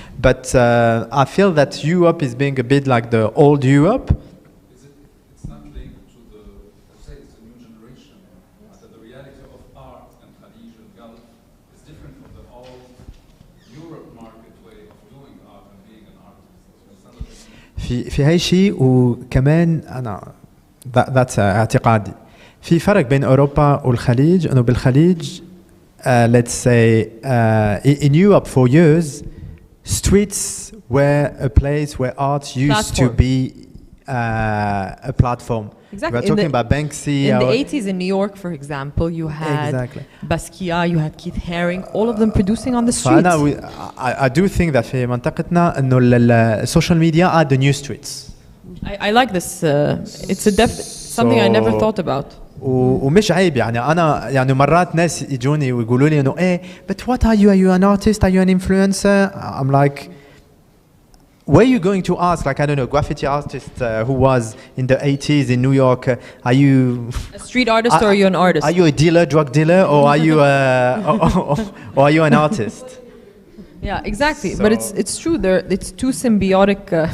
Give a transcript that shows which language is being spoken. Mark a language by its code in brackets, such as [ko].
[en] But I feel that Europe is being a bit like the old Europe. It's not linked to the, say it's a new generation, that the reality of art and Khalij and Gulf is different from the old Europe market way of doing art and being an artist. [ar] في هاي شيء وكمان أنا [en] that's [ar] اعتقادي. في فرق بين أوروبا والخليج إنه بالخليج [en] let's say in Europe for years streets were a place where art used to be a platform. Exactly. We're talking about Banksy. In the 80s in New York, for example, you had Basquiat, you had Keith Haring, all of them producing on the streets. I do think that [ar] في منطقتنا إنه [en] السوشيال media are the new streets. I like this. It's something I never thought about. [ar] ومش عيب يعني أنا يعني مرات ناس يجوني ويقولوا لي إنه [en] but what are you an artist, are you an influencer? I'm like where are you going to ask like I don't know graffiti artist who was in the 80s in New York are you a street artist or are you an artist? Are you a dealer, drug dealer, or are you or are you an artist? Yeah, exactly. So but it's true. It's two symbiotic.